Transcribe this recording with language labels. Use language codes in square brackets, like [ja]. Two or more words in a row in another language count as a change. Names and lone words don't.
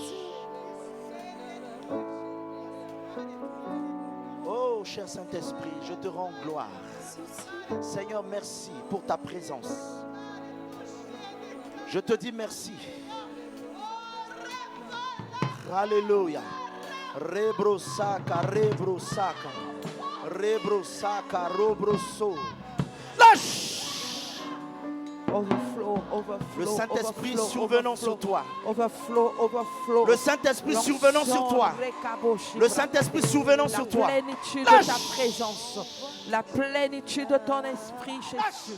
[fr] Oh, cher Saint-Esprit, je te rends gloire. Seigneur, merci pour ta présence. Je te dis merci. Alléluia. Rebrosaka, rebrosaka, rebrosaka, robroso. Lâche! [en] Overflow, overflow. [fr] Le Saint-Esprit [en] overflow, [fr] survenant [en] overflow, [fr] sur toi. [en] Overflow, overflow. [fr] Le Saint-Esprit survenant sur toi. Le Saint-Esprit survenant sur toi. La plénitude de ta présence. La plénitude de ton esprit, Jésus.